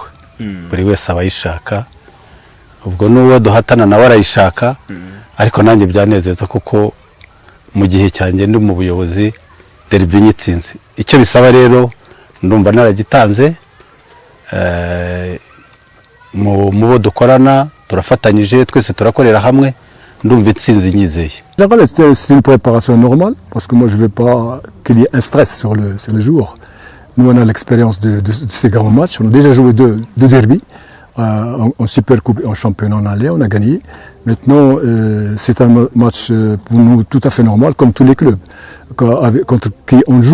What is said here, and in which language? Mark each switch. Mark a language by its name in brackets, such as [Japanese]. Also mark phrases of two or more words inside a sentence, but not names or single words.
[Kinyarwanda] Buri wese abayishaka, ubwo n'uwo duhatana nawe arayishaka ariko nanjye byanezeza kuko mu gihe cyanjye ndi mu buyobozi derby nyitsinze icyo bisaba rero ndumva naragitanze mu bo dukorana turafatanyije twese turakorera hamwe ndumva intsinzi nyizeye. [French] C'est une préparation normale parce que moi je ne veux pas qu'il y ait un stress sur les joueurs. Nous on a l'expérience de ces grands matchs, on a déjà joué deux derby en Super Coupe et en championnat en aller, on a gagné. Maintenant c'est un match pour nous tout à fait normal comme tous les clubs contre qui on joue.